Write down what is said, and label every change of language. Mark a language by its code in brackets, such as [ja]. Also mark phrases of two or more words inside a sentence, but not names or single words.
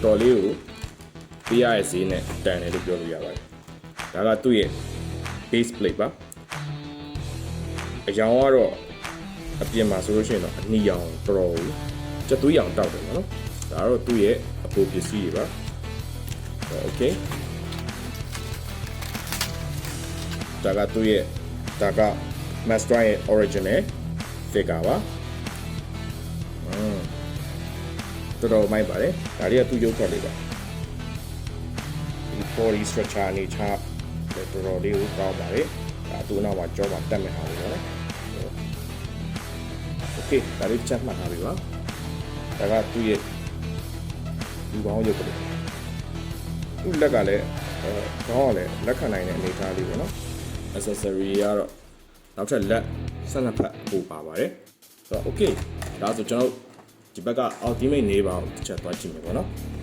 [my] တော်တော်လေးကိုပေးရတဲ့ဈေးနဲ့တန်တယ်လို့ပြောလို့ရပါတယ်ဒါကသူ့ရဲ့ [en] base plate [my] ပါအရောင်ကတော့အပြင်မှာဆိုလို့ရှိရင်တော့အနီရောင်တော်တော်ကိုကျက်သွေးရောင်တောက်တယ်နော်ဒါကတော့သူ့ရဲ့အပိုပစ္စည်းတွေပါโอเคဒါကသူ့ရဲ့ဒါက Master ရဲ့ [en] original figure [my] ပါ တော်တော်မိုက်ပါတယ်ဒါလေးကသူ့ရုပ်ထွက်လေးပါဒီ [en] body structure [my] အနေချတော်တော်လေးကိုကောင်းပါတယ်ဒါသူ့နောက်မှာကြောမှာတက်မဲ့ဟာလေးပါနော် โอเคဒါလေးချက်မှတ်ထားပြီပါဒါကသူ့ရဲ့ဒီဘောင်းရုပ်ကလေးသူ့လက်ကလည်းခေါင်းကလည်းလက်ခံနိုင်တဲ့အနေအထားလေးပေါ့နော် accessory ကတော့နောက်ထပ်လက်12ဖက်ပို့ပါပါတယ်ဆိုတော့ okay ဒါဆိုကျွန်တော်ဒီဘက်က ultimate နေပါအောင်တစ်ချက်သွားကြည့်မယ်ပေါ့နော်